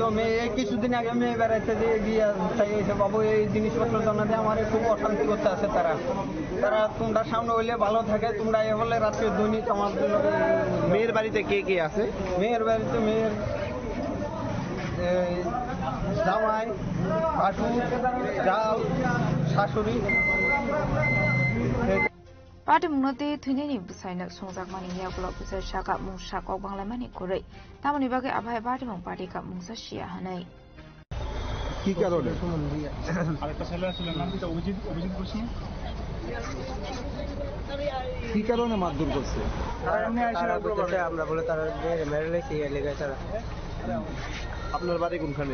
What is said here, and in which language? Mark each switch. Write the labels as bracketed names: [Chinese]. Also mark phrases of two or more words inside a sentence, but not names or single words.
[Bangla] মেয়ে কিছুদিন আগে মেয়ে বেড়াইতে দিয়ে গিয়ে চাইছে বাবু এই জিনিসপত্র জন্য দিয়ে আমার খুব অশান্তি করতে আছে তারা তোমরা সামনে হইলে ভালো থাকে তোমরা এ হলে রাত্রে দৈনিক আমার জন্য মেয়ের বাড়িতে কে আছে মেয়ের বাড়িতে মেয়ের জামাই ভাসুর জাল শাশুড়ি [Turkic languages] patimungnote thuneni busaina songjak ya block busa shaka mungsa kok banglamani korei tamoni bage abhai patimung party ka mungsa shia hanai [Bangla] কি কারণে আরেকটা ছেলে ছিল নাম কি অভিজিৎ করছেন কি কারণে মারধর করছে আমরা বলে তারা মেরে লেগে লেগেছে আপনার বাড়ি কোনখানে